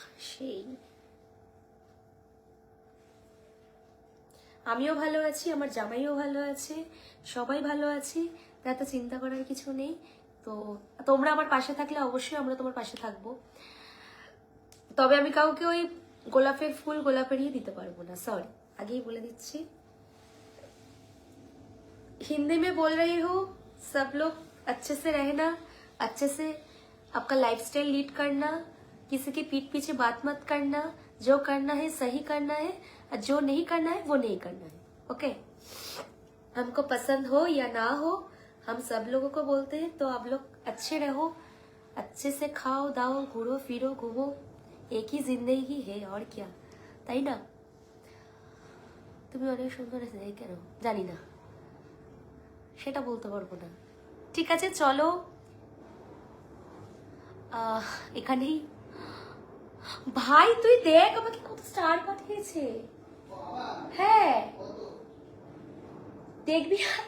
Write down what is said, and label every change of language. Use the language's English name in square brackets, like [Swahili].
[Bangla] সেই আমিও ভালো আছি, আমার জামাইও ভালো আছে, সবাই ভালো আছি, এত চিন্তা করার কিছু নেই। তো তোমরা আমার পাশে থাকলে অবশ্যই আমরা তোমার পাশে থাকবো। তবে আমি কাউকে ওই গোলাপের ফুল গোলাপেরই দিতে পারবো না, সরি, আগেই বলে দিচ্ছি। [Hindi] हिंदी में बोल रही हूँ, सब लोग अच्छे से रहना, अच्छे से आपका लाइफस्टाइल लीड करना, किसी की पीठ पीछे बात मत करना, जो करना है सही करना है, और जो नहीं करना है वो नहीं करना है, ओके? हमको पसंद हो या ना हो, हम सब लोगों को बोलते हैं, तो आप लोग अच्छे रहो, अच्छे से खाओ दाओ, घूरो फिरो घूमो, एक ही जिंदगी है और क्या, [Bangla] তাই না? তুমি অনেক সুন্দর আছে, কেন জানি না, সেটা বলতে পারবো না। ঠিক আছে চলো, এখানেই। ভাই তুই দেখ আমাকে কত স্টার পাঠিয়েছে, হ্যাঁ দেখবি।